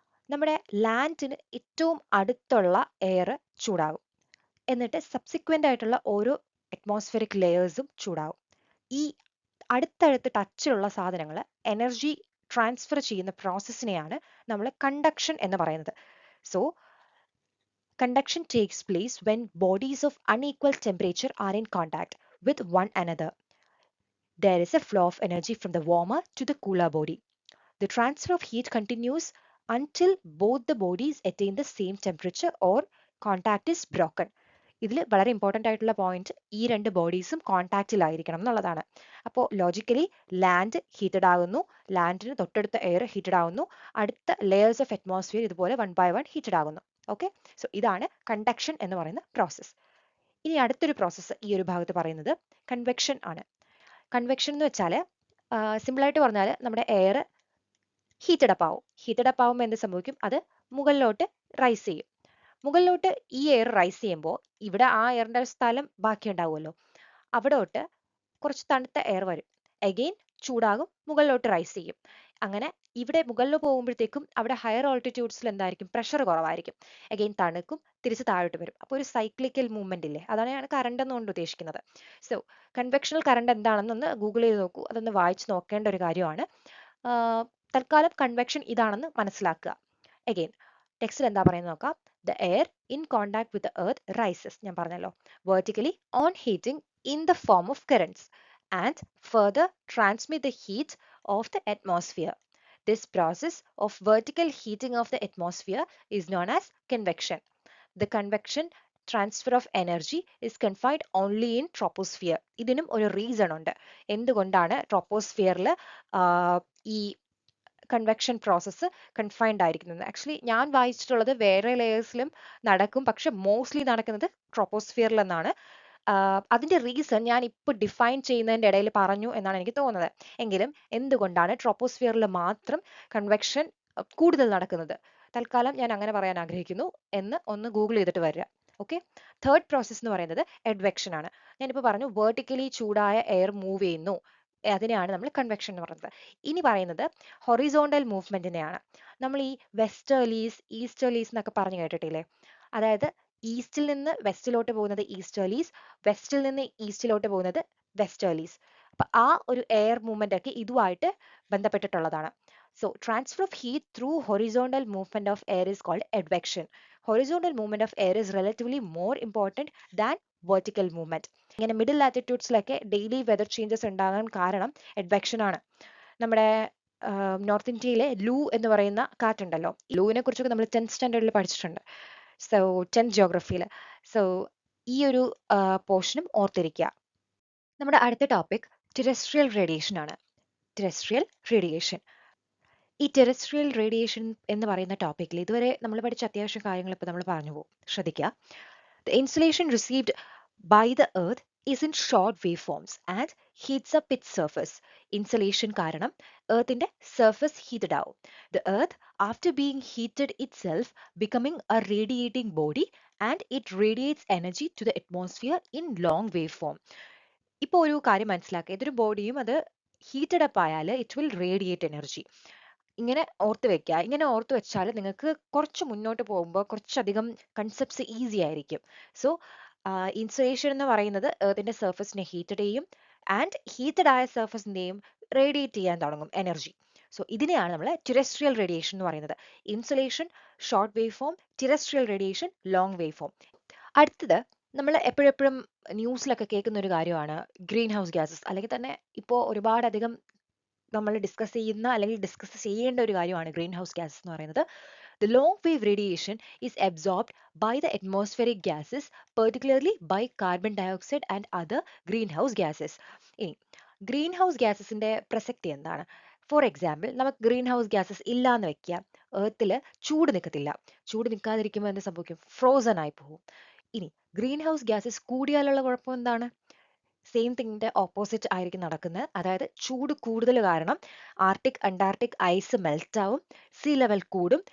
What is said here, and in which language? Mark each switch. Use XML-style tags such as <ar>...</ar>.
<ml>നമ്മുടെ ലാൻഡിന് ഏറ്റവും അടുത്തുള്ള എയർ ചൂടാകും. എന്നിട്ട് സബ്സിക്വന്റ് ആയിട്ടുള്ള ഓരോ അറ്റ്മോസ്ഫിയറിക് ലെയേഴ്സും ചൂടാകും. ഈ അടുത്തടുത്ത് ടച്ചിലുള്ള സാധനങ്ങൾ എനർജി ട്രാൻസ്ഫർ ചെയ്യുന്ന പ്രോസസ്സിനെയാണ് നമ്മൾ കണ്ടക്ഷൻ എന്ന് പറയുന്നത്.</ml> <en>So conduction takes place when bodies of unequal temperature are in contact with one another. There is a flow of energy from the warmer to the cooler body. The transfer of heat continues until both the bodies attain the same temperature or contact is broken.</en> <ml>ഇതിൽ വളരെ important ആയിട്ടുള്ള point ഈ രണ്ട് ബോഡീസും കോൺടാക്റ്റിലായിരിക്കണം എന്നുള്ളതാണ്. അപ്പോൾ logically land heated ആകുന്നു, ലാൻഡിന് തൊട്ടടുത്ത air heated ആകുന്നു, അടുത്ത ലെയേഴ്സ് ഓഫ് അറ്റ്മോസ്ഫിയർ ഇതുപോലെ 1 by 1 ഹീറ്റഡ് ആകുന്നു. ഓക്കെ, സോ ഇതാണ് കണ്ടക്ഷൻ എന്ന് പറയുന്ന പ്രോസസ്സ്. ഇനി അടുത്തൊരു പ്രോസസ്സ് ഈ ഒരു ഭാഗത്ത് പറയുന്നത് കൺവെക്ഷൻ ആണ്. കൺവെക്ഷൻ എന്ന് വെച്ചാൽ സിമ്പിളായിട്ട് പറഞ്ഞാൽ നമ്മുടെ എയർ ഹീറ്റഡ് അപ്പ് ആവും. ഹീറ്റഡ് അപ്പ് ആവുമ്പോൾ എന്ത് സംഭവിക്കും? അത് മുകളിലോട്ട് റൈസ് ചെയ്യും. മുകളിലോട്ട് ഈ എയർ റൈസ് ചെയ്യുമ്പോൾ ഇവിടെ ആ എയറിന്റെ സ്ഥലം ബാക്കി ഉണ്ടാവുമല്ലോ, അവിടോട്ട് കുറച്ച് തണുത്ത എയർ വരും. അഗെയിൻ ചൂടാകും, മുകളിലോട്ട് റൈസ് ചെയ്യും. അങ്ങനെ ഇവിടെ മുകളിൽ പോകുമ്പോഴത്തേക്കും അവിടെ ഹയർ ഓൾട്ടിറ്റ്യൂഡ്സിൽ എന്തായിരിക്കും? പ്രഷർ കുറവായിരിക്കും. അഗെയിൻ തണുക്കും, തിരിച്ച് താഴോട്ട് വരും. അപ്പോൾ ഒരു സൈക്ലിക്കൽ മൂവ്മെന്റ് ഇല്ലേ, അതാണ് ഞാൻ കറണ്ട് എന്നുകൊണ്ട് ഉദ്ദേശിക്കുന്നത്. സോ കൺവെക്ഷണൽ കറണ്ട് എന്താണെന്നൊന്ന് ഗൂഗിൾ ചെയ്ത് നോക്കൂ, അതൊന്ന് വായിച്ച് നോക്കേണ്ട ഒരു കാര്യമാണ്. തൽക്കാലം കൺവെക്ഷൻ ഇതാണെന്ന് മനസ്സിലാക്കുക. അഗെയിൻ ടെക്സ്റ്റിൽ എന്താ പറയുന്നത് നോക്കാം.</ml> <en>The air in contact with the earth rises,</en> <ml>ഞാൻ പറഞ്ഞല്ലോ,</ml> <en>vertically on heating in the form of currents and further transmit the heat of the atmosphere. This process of vertical heating of the atmosphere is known as convection. The convection transfer of energy is confined only in troposphere.</en> <ml>ഇതിനും ഒരു reason ഉണ്ട് എന്തുകൊണ്ടാണ് ട്രോപ്പോസ്ഫിയറിൽ ഈ convection process confined ആയിരിക്കുന്നത്. Actually ഞാൻ വായിച്ചിട്ടുള്ളത് വേറെ ലെയേഴ്സിലും നടക്കും, പക്ഷെ മോസ്റ്റ്ലി നടക്കുന്നത് ട്രോപ്പോസ്ഫിയറിൽ എന്നാണ്. അതിന്റെ റീസൺ ഞാൻ ഇപ്പോൾ ഡിഫൈൻ ചെയ്യുന്നതിന്റെ ഇടയിൽ പറഞ്ഞു എന്നാണ് എനിക്ക് തോന്നുന്നത്. എങ്കിലും എന്തുകൊണ്ടാണ് ട്രോപ്പോസ്ഫിയറിൽ മാത്രം കൺവെക്ഷൻ കൂടുതൽ നടക്കുന്നത്? തൽക്കാലം ഞാൻ അങ്ങനെ പറയാൻ ആഗ്രഹിക്കുന്നു എന്ന് ഒന്ന് ഗൂഗിൾ ചെയ്തിട്ട് വരിക. ഓക്കെ, തേർഡ് പ്രോസസ് എന്ന് പറയുന്നത് അഡ്വെക്ഷൻ ആണ്. ഞാനിപ്പോൾ പറഞ്ഞു വെർട്ടിക്കലി ചൂടായ എയർ മൂവ് ചെയ്യുന്നു, അതിനെയാണ് നമ്മൾ കൺവെക്ഷൻ എന്ന് പറയുന്നത്. ഇനി പറയുന്നത് ഹൊറിസോണ്ടൽ മൂവ്മെന്റിനെയാണ്. നമ്മൾ ഈ വെസ്റ്റേർലീസ് ഈസ്റ്റേർലീസ് എന്നൊക്കെ പറഞ്ഞു കേട്ടിട്ടില്ലേ? അതായത് ഈസ്റ്റിൽ നിന്ന് വെസ്റ്റിലോട്ട് പോകുന്നത് ഈസ്റ്റേർലീസ്, വെസ്റ്റിൽ നിന്ന് ഈസ്റ്റിലോട്ട് പോകുന്നത് വെസ്റ്റേർലീസ്. അപ്പൊ ആ ഒരു എയർ മൂവ്മെന്റ് ഒക്കെ ഇതുമായിട്ട് ബന്ധപ്പെട്ടിട്ടുള്ളതാണ്.</ml> <en>So transfer of heat through horizontal movement of air is called advection. Horizontal movement of air is relatively more important than vertical movement.</en> <ml>ഇങ്ങനെ മിഡിൽ ലാറ്റിറ്റ്യൂഡ്സിലൊക്കെ ഡെയിലി വെതർ ചേഞ്ചസ് ഉണ്ടാകാൻ കാരണം advection ആണ്. നമ്മുടെ നോർത്ത് ഇന്ത്യയിലെ ലൂ എന്ന് പറയുന്ന കാറ്റുണ്ടല്ലോ, ലൂവിനെ കുറിച്ചൊക്കെ നമ്മൾ 10th സ്റ്റാൻഡേർഡിൽ പഠിച്ചിട്ടുണ്ട്. So 10th ജിയോഗ്രഫിയിൽ. സോ ഈ ഒരു പോർഷനും ഓർത്തിരിക്കുക. നമ്മുടെ അടുത്ത ടോപ്പിക് ടെറസ്ട്രിയൽ റേഡിയേഷൻ ആണ്. Terrestrial radiation. ഈ ടെറസ്ട്രിയൽ റേഡിയേഷൻ എന്ന് പറയുന്ന ടോപ്പിക്കിൽ ഇതുവരെ നമ്മൾ പഠിച്ച അത്യാവശ്യം കാര്യങ്ങൾ ഇപ്പോൾ നമ്മൾ പറഞ്ഞു പോകും, ശ്രദ്ധിക്കുക.</ml> <en>The insulation received by the earth is in short waveforms and heats up its surface.</en> <ml>Insulation കാരണം earthന്റെ surface heated ആവും.</ml> <en>The earth after being heated itself becoming a radiating body and it radiates energy to the atmosphere in long waveform.</en> <ml>ഇപ്പോൾ ഒരു കാര്യം മനസ്സിലാക്കുക, ഇതൊരു ബോഡിയും അത് heated up ആയാൽ</ml> <en>It will radiate energy.</en> <ml>ഇങ്ങനെ ഓർത്ത് വെക്കുക. ഇങ്ങനെ ഓർത്ത് വെച്ചാൽ നിങ്ങൾക്ക് കുറച്ച് മുന്നോട്ട് പോകുമ്പോൾ കുറച്ചധികം കൺസെപ്റ്റ്സ് ഈസി ആയിരിക്കും. സോ ഇൻസുലേഷൻ എന്ന് പറയുന്നത് എർത്തിന്റെ സർഫസിനെ ഹീറ്റഡ് ചെയ്യും ആൻഡ് ഹീറ്റഡ് ആയ സർഫസിന്റെയും റേഡിയേറ്റ് ചെയ്യാൻ തുടങ്ങും എനർജി. സോ ഇതിനെയാണ് നമ്മൾ ടെറസ്ട്രിയൽ റേഡിയേഷൻ എന്ന് പറയുന്നത്. Insulation short wave form, terrestrial radiation long wave form. അടുത്തത് നമ്മൾ എപ്പോഴെപ്പോഴും ന്യൂസിലൊക്കെ കേൾക്കുന്ന ഒരു കാര്യമാണ് ഗ്രീൻ ഹൗസ് ഗ്യാസസ്, അല്ലെങ്കിൽ തന്നെ ഇപ്പോൾ ഒരുപാടധികം നമ്മൾ ഡിസ്കസ് ചെയ്യുന്ന അല്ലെങ്കിൽ ഡിസ്കസ് ചെയ്യേണ്ട ഒരു കാര്യമാണ് ഗ്രീൻ ഹൗസ് ഗ്യാസസ് എന്ന് പറയുന്നത്.</ml> <en>The long wave radiation is absorbed by the atmospheric gases, particularly by carbon dioxide and other greenhouse gases.</en> <ml>ഇനി ഗ്രീൻ ഹൗസ് ഗ്യാസസിന്റെ പ്രസക്തി എന്താണ്? ഫോർ എക്സാമ്പിൾ, നമുക്ക് ഗ്രീൻ ഹൗസ് ഗ്യാസസ് ഇല്ലാന്ന് വെക്കുക, എർത്തിൽ ചൂട് നിൽക്കത്തില്ല. ചൂട് നിൽക്കാതിരിക്കുമ്പോൾ എന്ത് സംഭവിക്കും? ഫ്രോസൺ ആയി പോകും. ഇനി ഗ്രീൻ ഹൗസ് ഗ്യാസസ് കൂടിയാലുള്ള കുഴപ്പം എന്താണ്? സെയിം തിങ്ങിന്റെ ഓപ്പോസിറ്റ് ആയിരിക്കും നടക്കുന്നത്. അതായത് ചൂട് കൂടുതൽ കാരണം ആർട്ടിക് അന്റാർട്ടിക് ഐസ് മെൽറ്റ് ആവും, സീ ലെവൽ കൂടും.</ml>